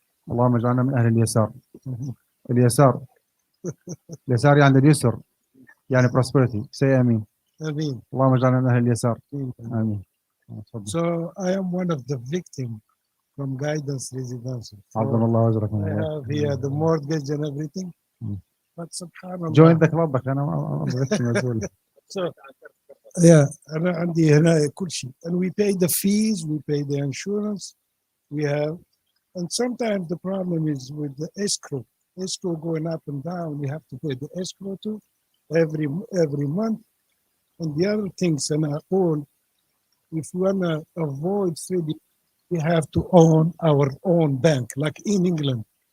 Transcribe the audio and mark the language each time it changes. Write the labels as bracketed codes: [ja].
[ar] اللهم اجعلنا من اهل اليسار. اليسار يعني اليسر، يعني [en] prosperity. Say امين. [ar] آمين. اللهم اجعلنا من اهل اليسار. امين. [en] So I am one of the victims from guidance residential. [ar] عبد الله اجرك. [en] I have here the mortgage and everything. But subhanallah. Join the club. [ar] انا مسؤول. [en] So yeah, [ar] أنا عندي هنا كل شيء. [en] And we pay the fees, we pay the insurance, we have, and sometimes the problem is with the escrow. Escrow going up and down. We have to pay the escrow too every month. And the other things, and if we wanna avoid Freddie, we have to own our own bank, like in England.